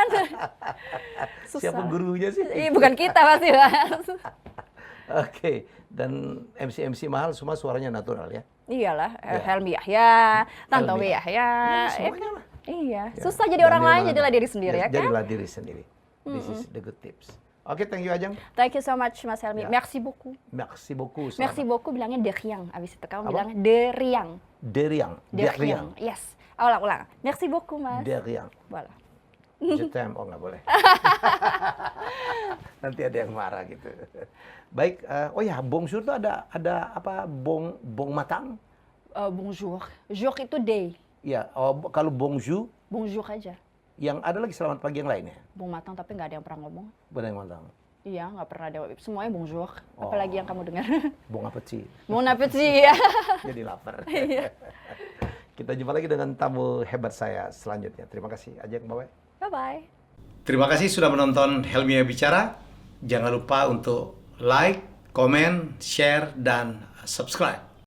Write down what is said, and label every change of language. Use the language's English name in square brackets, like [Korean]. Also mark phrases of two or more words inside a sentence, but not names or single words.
[Indonesian] Susah. Siapa gurunya sih? Bukan kita pasti Mas. Oke, dan MC mahal semua suaranya natural ya? Iyalah, Helmi Yahya, Tantowi Yahya. Semuanya lah. Iya, susah jadi orang lain, jadilah diri sendiri ya kan? Jadilah diri sendiri. [English] This is the good tips. Oke, thank you Ajeng. Thank you so much Mas Helmi. [French] Merci beaucoup. Merci beaucoup. Merci beaucoup bilangnya de rien. [Indonesian] Abis itu kamu bilangnya [French] de rien. De rien. [Indonesian] Yes. Ulang. [French] Merci beaucoup [Indonesian] Mas. [French] De rien. Voilà. Je t'aime. [Indonesian] Oh, nggak boleh. Nanti ada yang marah gitu. Baik, bonjour itu ada apa? Bong matang? Bonjour. Jour itu day. Iya, kalau bonjour? Bonjour aja. Yang ada lagi selamat pagi yang lainnya? Bong matang tapi nggak ada yang pernah ngomong. Benar yang matang? Iya, nggak pernah ada. Semuanya bonjour. Apalagi yang kamu dengar? [French] Bon appétit. Bon appétit, [Indonesian] ya. Jadi lapar. Iya. Kita jumpa lagi dengan tamu hebat saya selanjutnya. Terima kasih, Ajeng, bye-bye. Bye-bye. Terima kasih sudah menonton Helmi Bicara. Jangan lupa untuk like, komen, share, dan subscribe.